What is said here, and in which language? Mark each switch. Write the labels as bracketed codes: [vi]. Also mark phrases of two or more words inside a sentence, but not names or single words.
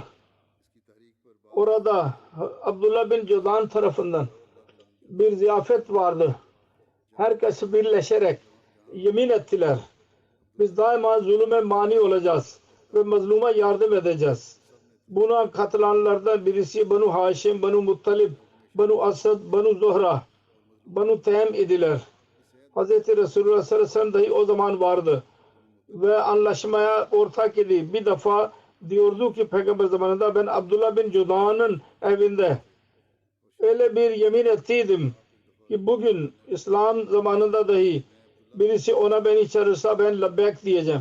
[tr] Orada Abdullah bin Cuda'nın tarafından bir ziyafet vardı. Herkes birleşerek yemin ettiler. Biz daima zulüme mani olacağız ve mazluma yardım edeceğiz. Buna katılanlardan birisi Banu Haşim, Banu Muttalib, Banu Asad, Banu Zuhra, Banu Teym idiler. Hz. Resulullah [ar] صلى الله عليه وسلم [tr] dahi o zaman vardı ve anlaşmaya ortak idi. Bir defa diyordu ki Peygamber zamanında ben Abdullah bin Cuda'nın evinde öyle bir yemin ettiydim ki bugün İslam zamanında dahi birisi ona beni çağırırsa ben labbek diyeceğim.